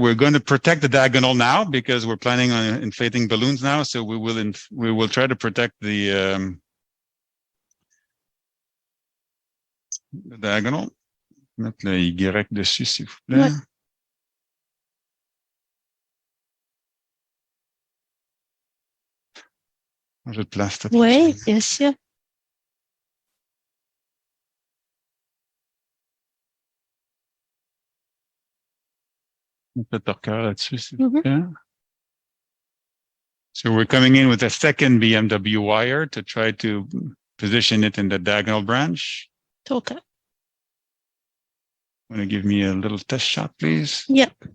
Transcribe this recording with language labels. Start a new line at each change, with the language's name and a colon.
English: We're going to protect the diagonal now because we're planning on inflating balloons now. So we will try to protect the diagonal.
French: Mettre le Y dessus, s'il vous plaît. Ouais. Je te place. Oui, bien sûr. Un peu de cœur là-dessus, s'il vous plaît.
English: So we're coming in with a second BMW wire to try to position it in the diagonal branch. Okay. Want to give me a little test shot, please? Yep.